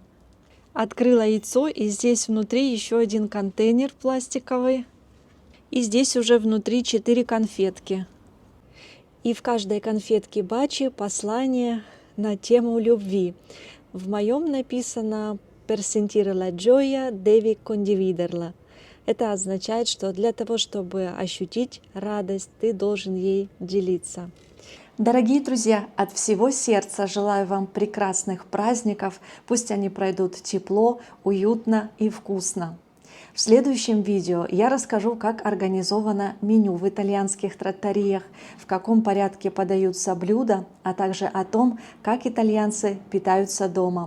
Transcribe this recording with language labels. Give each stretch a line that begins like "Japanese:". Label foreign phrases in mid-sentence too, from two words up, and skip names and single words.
Russian: Открыла яйцо, и здесь внутри еще один контейнер пластиковый. И здесь уже внутри 4 конфетки. И в каждой конфетке Бачи послание на тему любви. В моем написано
Italian: «Per sentire la gioia devi condividerla».
Russian: Это означает, что для того, чтобы ощутить радость, ты должен ей делиться. Дорогие друзья, от всего сердца желаю вам прекрасных праздников. Пусть они пройдут тепло, уютно и вкусно. В следующем видео я расскажу, как организовано меню в итальянских тротариях, в каком порядке подаются блюда, а также о том, как итальянцы питаются дома.